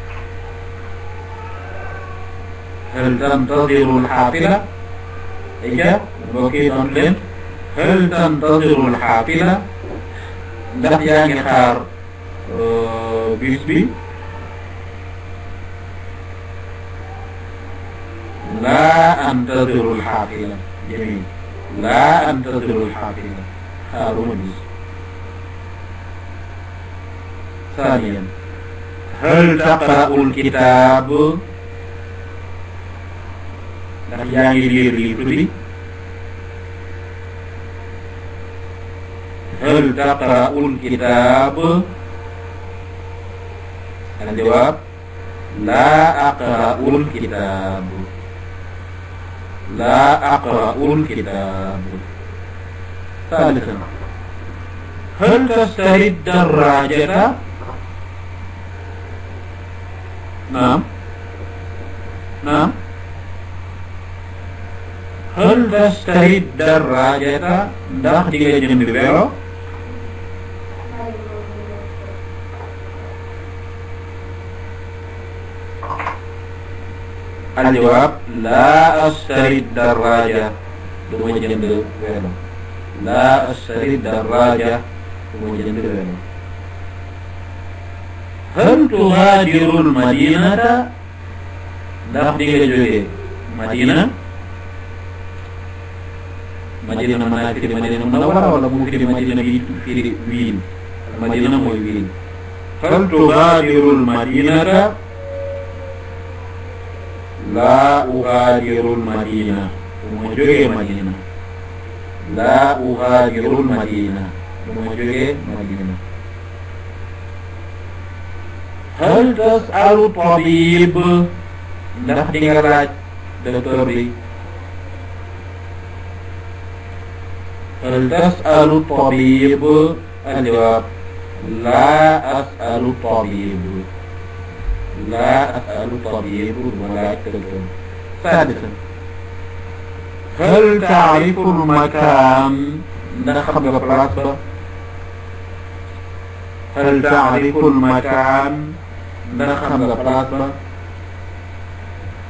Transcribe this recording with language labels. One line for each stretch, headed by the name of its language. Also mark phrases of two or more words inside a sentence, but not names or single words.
Arabic: هل تنتظر الحافلة
Wolof: ayca mbokk yi tontu leen
Arabic: هل تنتظر الحافلة
Wolof: ndax yaa ngi xaar bus bi
Arabic: لا أنتظر الحافلة جميل لا أنتظر الحافلة
Wolof: xaaruma bis
Arabic: ثانيا هل تقرأ الكتاب
Wolof: ndax yaa ngi lire livre bi
Arabic: هل تقرأ الكتاب الجواب لا أقرأ الكتاب لا أقرأ الكتاب ثالثا هل تشتري الدراجة نعم نعم هل تشتري الدراجة
Wolof: ndax di nga jënd vélo
Arabic: الجواب لا أشتري الدراجة
Wolof: duma jënd vélo
Arabic: لا أشتري الدراجة
Wolof: duma jënd vélo
Arabic: هل تغادر المدينة
Wolof: ndax di nga jóge Madina Madina mën naa firi Madina Munawwara wala mu firi Madina bi firi ville Madina mooy ville
Arabic: هل تغادر المدينة لا أغادر المدينة
Wolof: duma jóge Madina
Arabic: لا أغادر المدينة
Wolof: duma jóge Madina
Arabic: هل تسأل طبيب
Wolof: ndax di nga laaj docteur bi
Arabic: هل تسأل طبيب الجواب لا أسأل طبيب لا أسأل طبيب ولا دكتور سادسا هل تعرف المكان
Wolof: ndax xam nga place ba
Arabic: هل تعرف المكان
Wolof: ndax xam nga place ba